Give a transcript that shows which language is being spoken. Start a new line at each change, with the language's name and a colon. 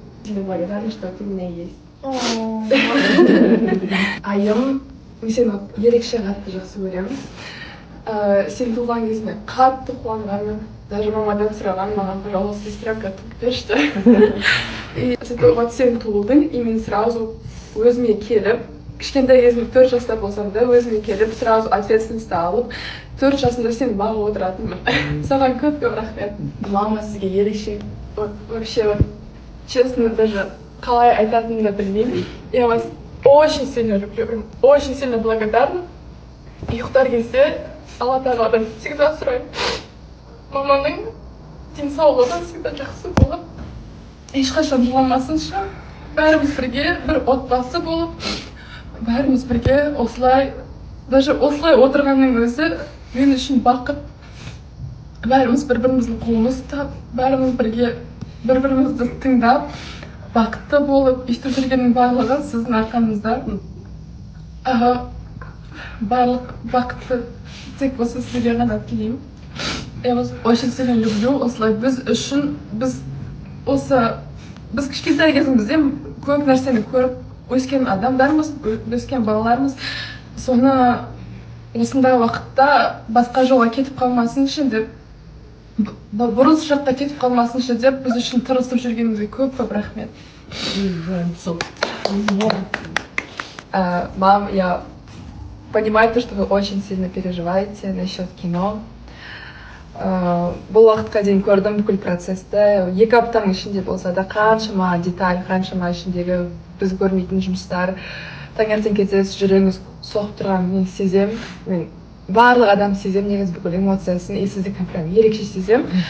Russian: Тебе благодарна, что ты у меня есть.
Kazakh: Айым, мен сені ерекше қатты жақсы көремін. Сен туылған кезінде қатты қуанғанмын.
Russian: Даже
Kazakh: мамадан сұраған, маған,
Russian: пожалуйста, сестренка
Kazakh: туып берші.
Russian: И вот
Kazakh: сен туылдың,
Russian: и
Kazakh: мен
Russian: сразу
Kazakh: өзіме келіп, кішкентай кезімде 4 жаста болсам да, өзіме келіп,
Russian: сразу ответственность
Kazakh: алып, 4 жасында сені бағып отыратынмын. Саған көп-көп рахмет. Мама сізге ерекше.
Russian: Вообще, вот, честно, даже
Kazakh: қалай айтатынымды білмеймін.
Russian: Я вас очень сильно люблю, очень сильно благодарна.
Kazakh: Ұйықтар кезде Алла тағаладан
Russian: всегда
Kazakh: сұраймын. Маманың денсаулығы всегда жақсы болып, ешқашан жыламасыншы, бәріміз бірге бір отбасы болып, бәріміз бірге осылай,
Russian: даже
Kazakh: осылай отырғанның өзі мен үшін бақыт. Бәріміз бір-біріміздің қолымызды ұстап, бәріміз бірге бір-бірімізді тыңдап, бақытты болып, өйтіп жүргеннің барлығы сіздің арқаңызда. Барлық бақытты тек осы сізге ғана тілеймін.
Russian: Я вас очень сильно люблю.
Kazakh: Осылай біз үшін, біз кішкентай кезімізде көп нәрсені көріп өскен адамдармыз, өскен балалармыз. Соны осындай уақытта басқа жолға кетіп қалмасыншы деп, бұрыс жаққа кетіп қалмасыншы деп, біз үшін тырысып жүргеніңізге көп-көп рахмет.
Russian: Мам, я понимаю то, что вы очень сильно переживаете насчет кино.
Kazakh: Бұл уақытқа дейін көрдім бүкіл процесті. 2 аптаның ішінде болса да қаншама деталь, қаншама ішіндегі біз көрмейтін жұмыстар. Таңертең кетесіз, жүрегіңіз соғып тұрғанын мен сезем. Мен барлық адам сезем, негізі бүкіл эмоциясын,
Russian: и
Kazakh: сіздікі
Russian: прям
Kazakh: ерекше сезем.